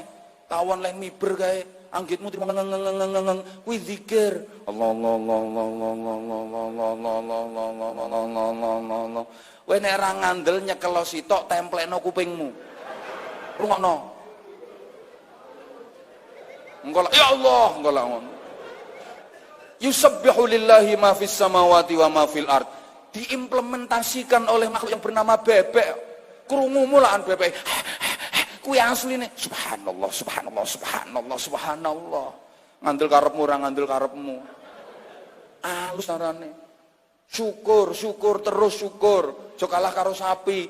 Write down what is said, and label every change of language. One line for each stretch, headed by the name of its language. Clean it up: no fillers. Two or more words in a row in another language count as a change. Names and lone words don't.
Javanese: Tawon leh miber kae, anggitmu ngeng kuwi zikir. Allah. Kowe nek ra ngandel nyekelo sitok templekno kupingmu. Rungokno. Engko lah
Arabic: يا الله,
Javanese: engko lah ngono.
Arabic: يسبح لله ما في السماوات وما في الأرض.
Indonesian: Diimplementasikan oleh makhluk yang bernama bebek.
Javanese: Krungu mulaan bebek. Kuwi asline
Arabic: سبحان الله، سبحان الله، سبحان الله، سبحان الله.
Javanese: Ngandel karepmu ora ngandel karepmu. Alus carane. Syukur, syukur terus syukur. Aja kalah karo sapi.